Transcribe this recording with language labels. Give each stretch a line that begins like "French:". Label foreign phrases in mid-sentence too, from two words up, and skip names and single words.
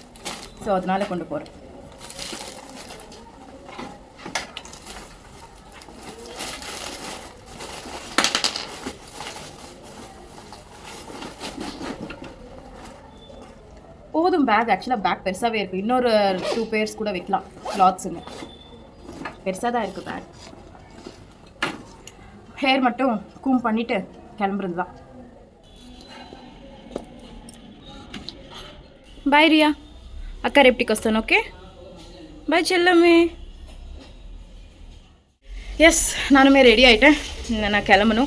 Tamil: ஸோ அதனால் கொண்டு போகிறேன். போதும் பேக். ஆக்சுவலாக பேக் பெருசாகவே இருக்குது. இன்னொரு 2 பேர்ஸ் கூட வைக்கலாம். கிளாத்ஸுங்க பெருசாக தான் இருக்குது பேக். ஹேர் மட்டும் கூம் பண்ணிவிட்டு கிளம்புறது தான்.
Telugu: బాయ్ రియా, అక్క రేపటికి వస్తాను.
English: okay bye
Telugu: చెల్లమ్మే.
Tamil: எஸ், நானுமே ரெடி ஆகிட்டேன். நான் கிளம்பணும்.